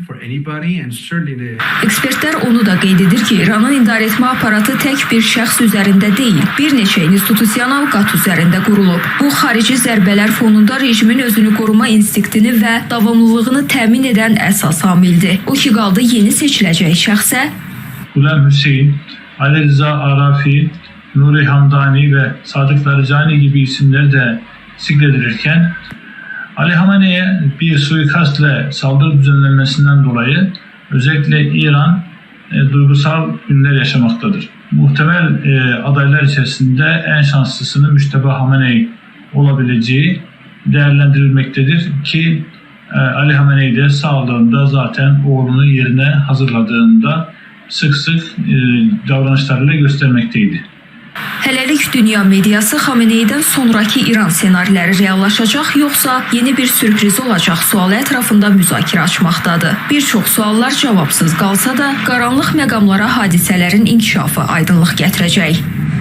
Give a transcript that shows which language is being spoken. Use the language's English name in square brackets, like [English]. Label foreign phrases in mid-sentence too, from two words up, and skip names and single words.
[Azerbaijani] Ekspertlər onu da qeyd edir ki, İranın idarəetmə aparatı tək bir şəxs üzərində deyil, bir neçə institusional qat üzərində qurulub. Bu, xarici zərbələr fonunda rejimin özünü qoruma instinktini və davamlılığını təmin edən əsas amildir. O ki qaldı yeni seçiləcək şəxsə [Turkish] Qulam Hüseyn, Əlirza Ərafi, Nuri Hamdani və Sadiq Larcani gibi isimler de zikredilirken Ali Xamenei'ye bir suikastla saldırı düzenlenmesinden dolayı özellikle İran duygusal günler yaşamaktadır. Muhtemel adaylar içerisinde en şanslısının Müctəba Xamenei olabileceği değerlendirilmektedir ki Ali Xamenei de sağlığında zaten oğlunu yerine hazırladığında sık sık davranışlarıyla göstermekteydi. [Azerbaijani] Hələlik dünya mediası Xameneydən sonraki İran ssenariləri reallaşacaq, yoxsa yeni bir sürpriz olacaq sualı ətrafında müzakirə açmaqdadır. Bir çox suallar cavabsız qalsa da, qaranlıq məqamlara hadisələrin inkişafı aydınlıq gətirəcək.